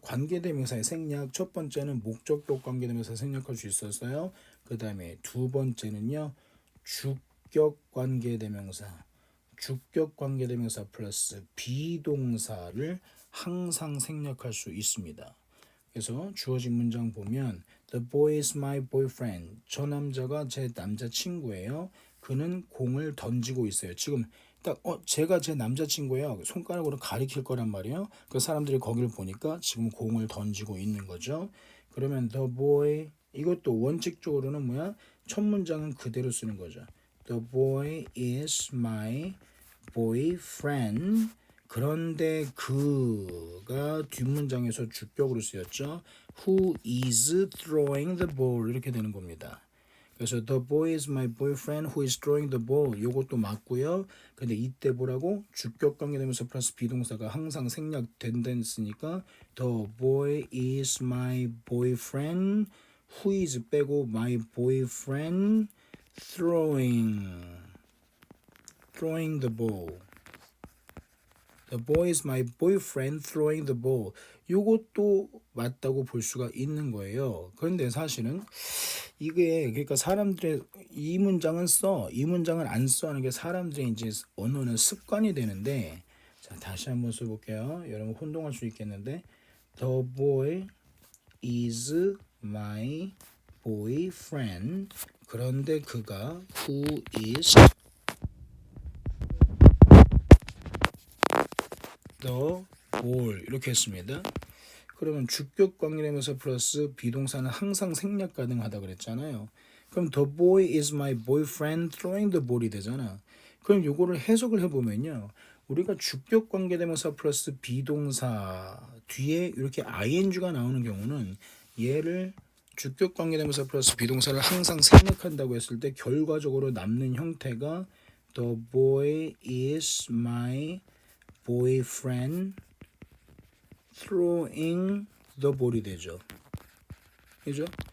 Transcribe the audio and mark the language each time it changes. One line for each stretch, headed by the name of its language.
Korean: 관계대명사의 생략. 첫 번째는 목적격 관계대명사 생략할 수 있었어요. 그 다음에 두 번째는요. 주격 관계대명사. 주격 관계대명사 플러스 비동사를 항상 생략할 수 있습니다. 그래서 주어진 문장 보면
English: The boy is my boyfriend.
Korean: 저 남자가 제 남자친구예요. 그는 공을 던지고 있어요. 지금 딱 제가 제 남자친구예요. 손가락으로 가리킬 거란 말이에요. 그 사람들이 거기를 보니까 지금 공을 던지고 있는 거죠. 그러면 the boy 이것도 원칙적으로는 뭐야? 첫 문장은 그대로 쓰는 거죠.
English: The boy is my boyfriend.
Korean: 그런데 그가 뒷문장에서 주격으로 쓰였죠.
English: Who is throwing the ball
Korean: 이렇게 되는 겁니다.
English: 그래서 the boy is my boyfriend who is throwing the ball
Korean: 요것도 맞고요. 근데 이때 보라고 주격 관계되면서 플러스 비동사가 항상 생략된다으니까
English: the boy is my boyfriend who is 빼고 my boyfriend throwing the ball The boy is my boyfriend throwing the ball.
Korean: 요것도 맞다고 볼 수가 있는 거예요. 그런데 사실은 이게 그러니까 사람들의 이 문장은 써, 이 문장은 안 써 하는 게 사람들의 이제 언어는 습관이 되는데 자, 다시 한번 써볼게요. 여러분 혼동할 수 있겠는데
English: The boy is my boyfriend.
Korean: 그런데 그가
English: who is the ball
Korean: 이렇게 했습니다. 그러면 주격 관계대명사 플러스 비동사는 항상 생략 가능하다 그랬잖아요.
English: 그럼 the boy is my boyfriend throwing the ball이 되잖아.
Korean: 그럼 요거를 해석을 해보면요. 우리가 주격 관계대명사 플러스 비동사 뒤에 이렇게 ing가 나오는 경우는 얘를 주격 관계대명사 플러스 비동사를 항상 생략한다고 했을 때 결과적으로 남는 형태가
English: the boy is my boyfriend throwing the ball
Korean: 이 되죠. 그죠?